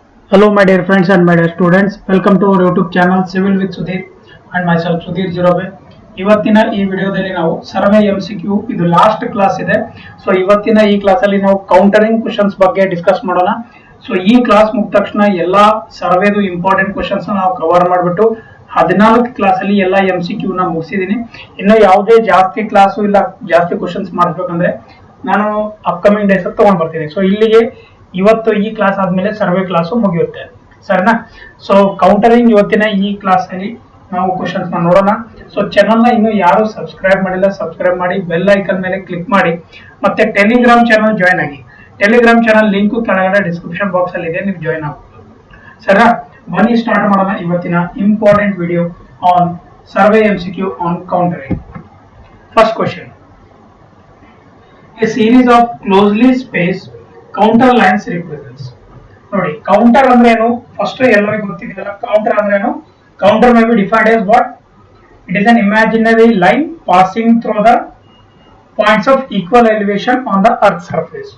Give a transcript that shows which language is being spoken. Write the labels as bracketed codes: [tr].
[en] Hello, my dear friends and my dear students. Welcome to our YouTube channel Civil with Sudhir and myself Sudhir Jirobe. [kn] ಇವತ್ತಿನ ಈ ವಿಡಿಯೋದಲ್ಲಿ ನಾವು survey MCQ ಇದು last class ಇದೆ. So ಇವತ್ತಿನ ಈ class ಅಲ್ಲಿ ನಾವು ಕೌಂಟರಿಂಗ್ ಕ್ವೆಶ್ಚನ್ಸ್ ಬಗ್ಗೆ ಡಿಸ್ಕಸ್ ಮಾಡೋಣ. ಸೊ ಈ ಕ್ಲಾಸ್ ಮುಗಿದ ತಕ್ಷಣ ಎಲ್ಲಾ ಸರ್ವೆದು ಇಂಪಾರ್ಟೆಂಟ್ ಕ್ವೆಶ್ಚನ್ಸ್ ನಾವು ಕವರ್ ಮಾಡಿಬಿಟ್ಟು 14 ಕ್ಲಾಸ್ ಅಲ್ಲಿ ಎಲ್ಲಾ MCQ ನ ಮುಗಿಸಿದೀನಿ. ಇನ್ನು ಯಾವುದೇ ಜಾಸ್ತಿ ಕ್ಲಾಸು ಇಲ್ಲ ಜಾಸ್ತಿ ಕ್ವೆಶ್ಚನ್ಸ್ ಮಾಡಿಸ್ಬೇಕಂದ್ರೆ ನಾನು ಅಪ್ಕಮಿಂಗ್ ಡೇಸ್ ತಗೊಂಡ್ ಬರ್ತೀನಿ. ಸೊ ಇಲ್ಲಿಗೆ ಇವತ್ತು ಈ ಕ್ಲಾಸ್ ಆದ್ಮೇಲೆ ಸರ್ವೆ ಕ್ಲಾಸು ಮುಗಿಯುತ್ತೆ, ಸರಿನಾ? ಸೊ ಕೌಂಟರಿಂಗ್ ಇವತ್ತಿನ ಈ ಕ್ಲಾಸ್ ಅಲ್ಲಿ ನಾವು ಕ್ವಶನ್ಸ್ ನೋಡೋಣ. ಸೊ ಚಾನಲ್ ನ ಇನ್ನು ಯಾರು ಸಬ್ಸ್ಕ್ರೈಬ್ ಮಾಡಿಲ್ಲ ಸಬ್ಸ್ಕ್ರೈಬ್ ಮಾಡಿ, ಬೆಲ್ ಐಕನ್ ಮೇಲೆ ಕ್ಲಿಕ್ ಮಾಡಿ, ಮತ್ತೆ ಟೆಲಿಗ್ರಾಮ್ ಚಾನಲ್ ಜಾಯ್ನ್ ಆಗಿ. ಟೆಲಿಗ್ರಾಮ್ ಚಾನಲ್ ಲಿಂಕ್ ಕೆಳಗಡೆ ಡಿಸ್ಕ್ರಿಪ್ಷನ್ ಬಾಕ್ಸ್ ಅಲ್ಲಿ ಇದೆ, ನೀವು ಜಾಯ್ನ್ ಆಗಬಹುದು, ಸರಿನಾ? ಬನ್ನಿ ಸ್ಟಾರ್ಟ್ ಮಾಡೋಣ ಇವತ್ತಿನ important video on survey MCQ on countering. [en] First question, a series of closely spaced counter lines represents. [kn] ನೋಡಿ ಕೌಂಟರ್ ಅಂದ್ರೆ ಏನು ಫಸ್ಟ್ ಎಲ್ಲರಿಗೂ ಗೊತ್ತಿದೆಯಲ್ಲ. ಕೌಂಟರ್ ಅಂದ್ರೆ ಏನು? [en] Contour may be defined as what? It is an imaginary line passing through the points of equal elevation on the earth surface.